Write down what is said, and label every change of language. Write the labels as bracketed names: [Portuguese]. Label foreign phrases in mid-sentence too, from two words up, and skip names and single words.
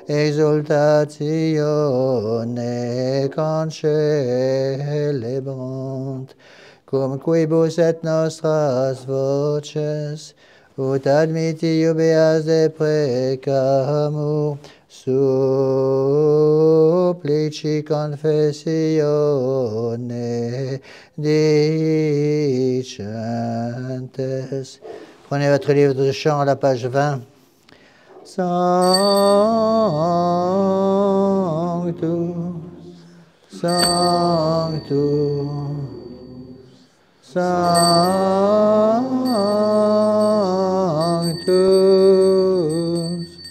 [Latin] exultatione concelebrant, cum quibus et nostras voces, ut admiti iubeas de precamur, supplici confessione dicentes. [French] Prenez votre livre de chant à la page 20. [Latin] Sanctus, Sanctus, Sanctus,